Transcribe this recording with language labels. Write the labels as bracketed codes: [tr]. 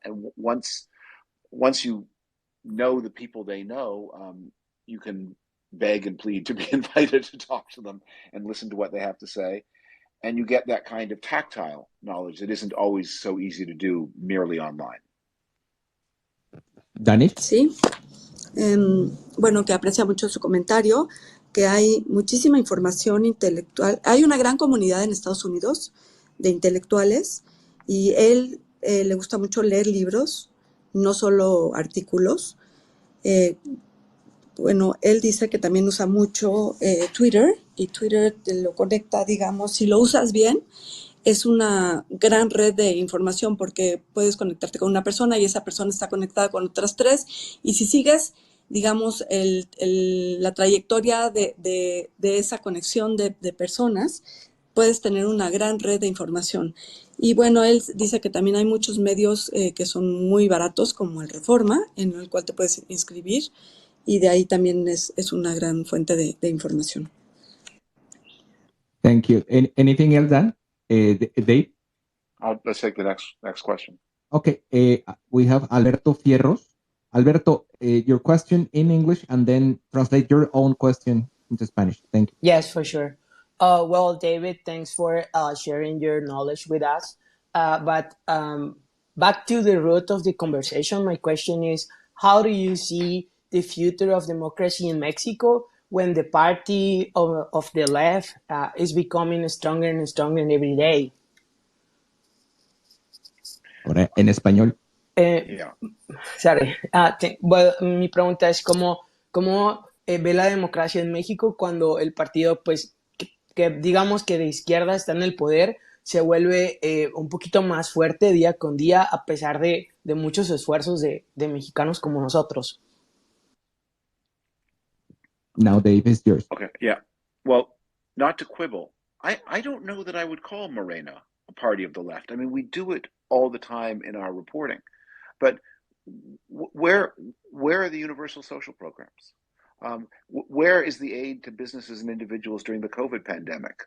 [en] And once you know the people they know, you can beg and plead to be invited to talk to them and listen to what they have to say. And you get that kind of tactile knowledge that isn't always so easy to do merely online. Dani? [es] Sí. Bueno, que aprecia mucho su comentario, que hay muchísima información intelectual. Hay una gran comunidad en Estados Unidos de intelectuales, y él le gusta mucho leer libros, no solo artículos. Bueno, él dice que también usa mucho Twitter, y Twitter te lo conecta, digamos, si lo usas bien, es una gran red de información, porque puedes conectarte con una persona y esa persona está conectada con otras 3, y si sigues, digamos, la trayectoria de esa conexión de personas, puedes tener una gran red de información. Y bueno, él dice que también hay muchos medios que son muy baratos, como el Reforma, en el cual te puedes inscribir, y de ahí también es una gran fuente de información. [en] Thank you. Anything else, Dan? Dave? Let's take the next question. Okay, we have Alberto Fierros. Alberto, your question in English, and then translate your own question into Spanish. Thank you. Yes, for sure. Well, David, thanks for sharing your knowledge with us. But back to the root of the conversation, my question is, how do you see the future of democracy in Mexico when the party of the left is becoming stronger and stronger every day? [es] Ahora, en español. [en] Yeah. Sorry. [es] Bueno, mi pregunta es cómo ve la democracia en México cuando el partido, pues, que digamos que de izquierda está en el poder, se vuelve un poquito más fuerte día con día, a pesar de muchos esfuerzos de mexicanos como nosotros. [en] Now, Dave, is yours. Okay, yeah. Well, not to quibble, I don't know that I would call Morena a party of the left. I mean, we do it all the time in our reporting, but where are the universal social programs? Where is the aid to businesses and individuals during the COVID pandemic?